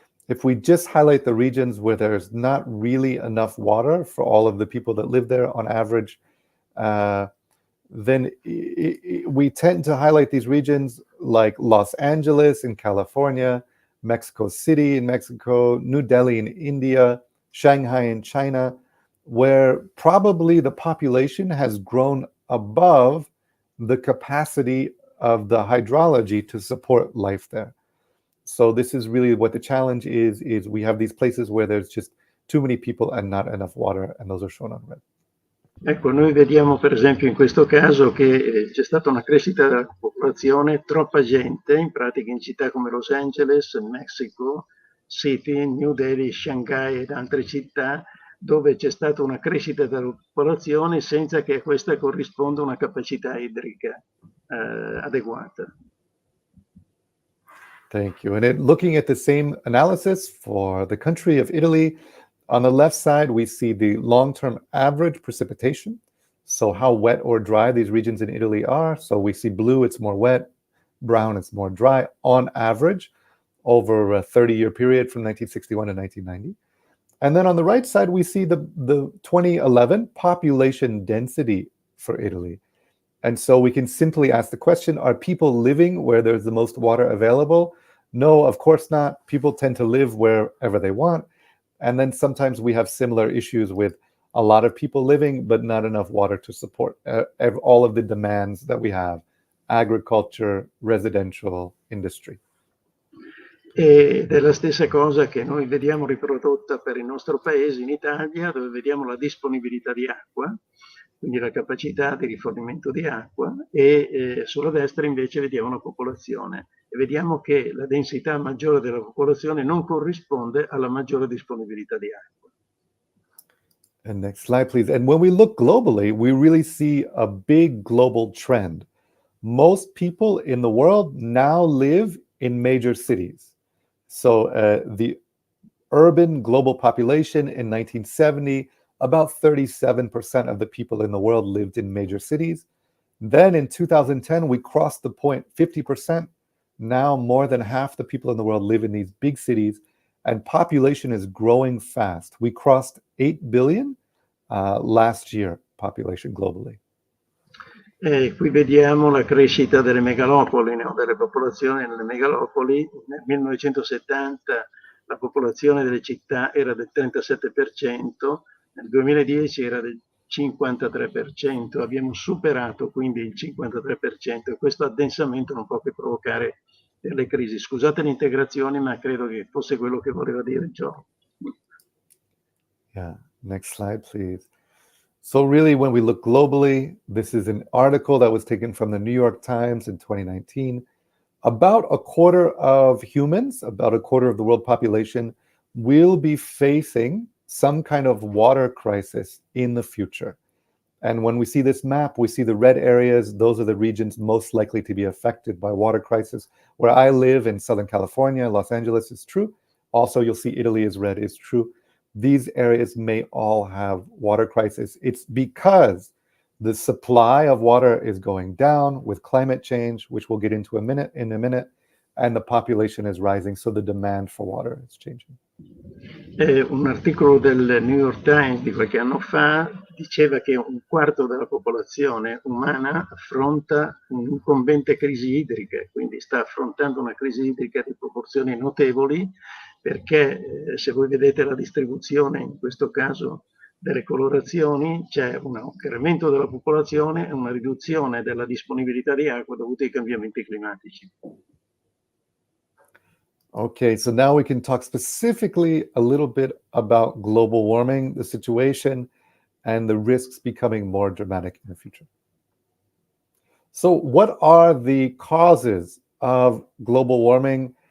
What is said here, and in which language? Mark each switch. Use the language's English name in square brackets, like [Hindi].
[English] If we just highlight the regions where there's not really enough water for all of the people that live there on average, then we tend to highlight these regions like Los Angeles in California, Mexico City in Mexico, New Delhi in India, Shanghai in China, where probably the population has grown above the capacity of the hydrology to support life there. So this is really what the challenge is we have these places where there's just too many people and not enough water, and those are shown on red. [Italian] Ecco, noi vediamo per esempio in questo caso che c'è stata una crescita della popolazione, troppa gente, in pratica in città come Los Angeles, Mexico City, New Delhi, Shanghai ed altre città, dove c'è stata una crescita della popolazione senza che a questa corrisponda una capacità idrica adeguata. [English] Thank you. And then looking at the same analysis for the country of Italy, on the left side, we see the long-term average precipitation. So how wet or dry these regions in Italy are. So we see blue, it's more wet, brown, it's more dry on average over a 30-year period from 1961 to 1990. And then on the right side, we see the 2011 population density for Italy. And so we can simply ask the question, are people living where there's the most water available? No, of course not. People tend to live wherever they want. And then sometimes we have similar issues with a lot of people living, but not enough water to support all of the demands that we have, agriculture, residential, industry. [Italian] Ed è la stessa cosa che noi vediamo riprodotta per il nostro paese in Italia, dove vediamo la disponibilità di acqua, quindi la capacità di rifornimento di acqua, e sulla destra invece vediamo la popolazione e vediamo che la densità maggiore della popolazione non corrisponde alla maggiore disponibilità di acqua. [English] And next slide, please. And when we look globally, we really see a big global trend. Most people in the world now live in major cities. So the urban global population in 1970, about 37% of the people in the world lived in major cities. Then in 2010, we crossed the point, 50%. Now more than half the people in the world live in these big cities, and population is growing fast. We crossed 8 billion last year, population globally. [Italian] Qui vediamo la crescita delle megalopoli, no? Delle popolazioni nelle megalopoli. Nel 1970 la popolazione delle città era del 37%, nel 2010 era del 53%, abbiamo superato quindi il 53% e questo addensamento non può che provocare delle crisi. Scusate l'integrazione, ma credo che fosse quello che voleva dire John. [English] Yeah, next slide, please. So really, when we look globally, this is an article that was taken from the New York Times in 2019. About a quarter of humans, about a quarter of the world population, will be facing some kind of water crisis in the future. And when we see this map, we see the red areas. Those are the regions most likely to be affected by water crisis. Where I live in Southern California, Los Angeles is true. Also, you'll see Italy is red is true. These areas may all have water crisis. It's because the supply of water is going down with climate change, which we'll get into in a minute, and the population is rising, so the demand for water is changing. [Italian] Un articolo del New York Times di qualche anno fa diceva che un quarto della popolazione umana affronta un'incombente crisi idrica, quindi sta affrontando una crisi idrica di proporzioni notevoli, perché se voi vedete la distribuzione, in questo caso delle colorazioni, c'è un incremento della popolazione e una riduzione della disponibilità di acqua dovuta ai cambiamenti climatici. [English] Okay, so now we can talk specifically a little bit about global warming, the situation, and the risks becoming more dramatic in the future. So what are the causes of global warming?